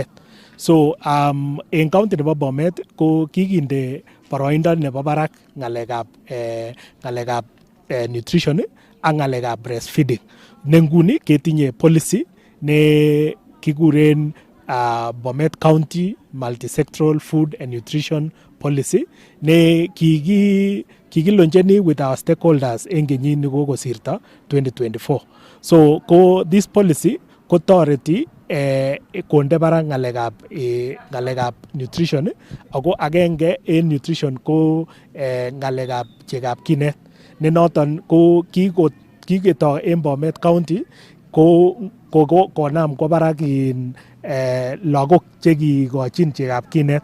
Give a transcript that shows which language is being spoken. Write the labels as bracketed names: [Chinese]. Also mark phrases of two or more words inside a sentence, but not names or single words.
[Kipsigis] So en county nebo Bomet ko kikinde boroindo nebo barak ng'alekab nutrition ak ng'alekab breastfeeding. Ne nguni ketinye policy ne kikuren Bomet County Multisectoral Food and Nutrition Policy ne kikiloncheni [English] with our stakeholders [Kipsigis] en kenyit nekokosirto 2024. [English] So this policy [Kipsigis] kotoreti konde barak ng'alekab nutrition ako agenge en nutrition ko ng'alekab chegab kinet. Ne noton ko kiketo en Bomet County ko konam kwa barak lagok chekikochin chegab kinet.